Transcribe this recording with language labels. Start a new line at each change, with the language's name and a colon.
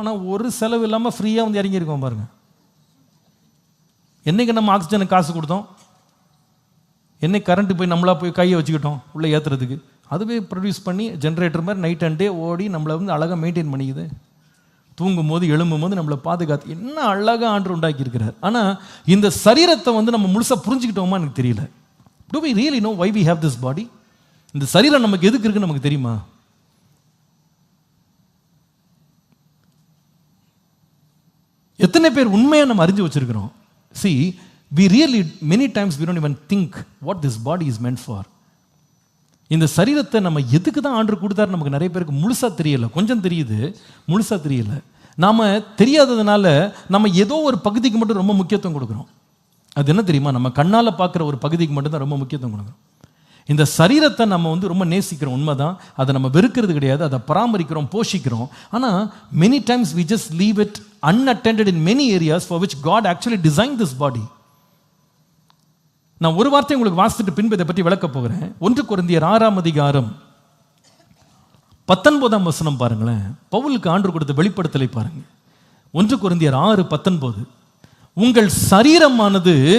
Tamil: ஆனால் ஒரு செலவு இல்லாமல் ஃப்ரீயாக இறங்கியிருக்கோம் பாருங்கள். என்றைக்கு நம்ம ஆக்சிஜனுக்கு காசு கொடுத்தோம், என்னைக்கு கரண்ட்டு போய் நம்மளா போய் கையை வச்சுக்கிட்டோம் உள்ளே ஏற்றுறதுக்கு, அதுவே ப்ரொடியூஸ் பண்ணி ஜென்ரேட்டர் மாதிரி நைட் அண்ட் டே ஓடி நம்மளை அழகாக மெயின்டைன் பண்ணிக்குது. தூங்கும் போது எழும்பும் போது நம்மளை பாதுகாத்து என்ன அழகாக ஆண்டு உண்டாக்கி இருக்கிறார். ஆனால் இந்த சரீரத்தை நம்ம முழுசாக புரிஞ்சுக்கிட்டோமா எனக்கு தெரியல.
English: Do we really know why we have this body?
Tamil: இந்த சரீரம் நமக்கு எதுக்கு இருக்குன்னு நமக்கு தெரியுமா? எத்தனை பேர் உண்மையாக நம்ம அறிஞ்சு வச்சிருக்கிறோம்?
English: See, we really many times we don't even think what this body is meant for.
Tamil: இந்த சரீரத்தை நம்ம எதுக்கு தான் ஆண்டவர் கொடுத்தாரு நமக்கு நிறைய பேருக்கு முழுசா தெரியல. கொஞ்சம் தெரியுது, முழுசா தெரியல. நாம தெரியாததுனால நம்ம ஏதோ ஒரு பகுதிக்கு மட்டும் ரொம்ப முக்கியத்துவம் கொடுக்குறோம். அது என்ன தெரியுமா? நம்ம கண்ணால் பார்க்குற ஒரு பகுதிக்கு மட்டும்தான் ரொம்ப முக்கியத்துவம் கொடுக்குறோம். இந்த சரீரத்தை நம்ம ரொம்ப நேசிக்கிறோம், உண்மைதான். அதை நம்ம வெறுக்கிறது கிடையாது, அதை பராமரிக்கிறோம், போஷிக்கிறோம்.
English: ஆனால் many times we just leave it unattended in many areas for which God actually designed this body.
Tamil: நான் ஒரு வார்த்தை உங்களுக்கு வாசித்துட்டு பின்பு இதை பற்றி விளக்க போகிறேன். 1 கொரிந்தியர் 6ஆம் அதிகாரம் 19ஆம் வசனம் பாருங்களேன். பவுலுக்கு ஆண்டவர் கொடுத்த வெளிப்படுத்தலை பாருங்க. 1 கொரிந்தியர் 6:19. உங்கள் சரீரமானது